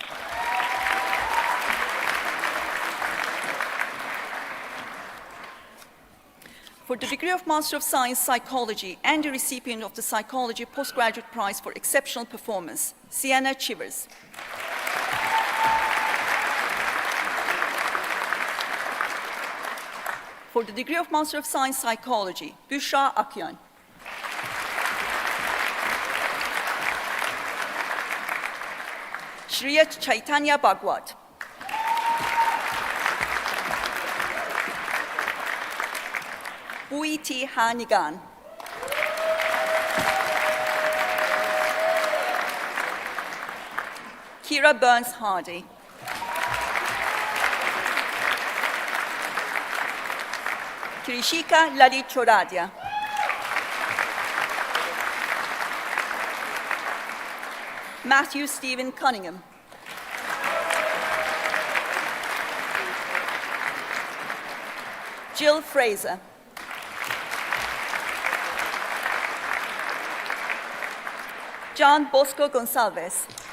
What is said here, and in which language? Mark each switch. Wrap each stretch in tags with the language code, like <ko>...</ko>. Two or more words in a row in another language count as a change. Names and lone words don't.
<en>For the degree of Master of Science, Psychology, and the recipient of the Psychology Postgraduate Prize for Exceptional Performance, Sienna Chivers. For the degree of Master of Science, Psychology, Büşra Akyan. Shriya Chaitanya Bhagwat. Bui T. Hanigan. Kira Burns Hardy. Krishika Lali Choradia. Matthew Stephen Cunningham. Jill Fraser. John Bosco Gonçalves.</en>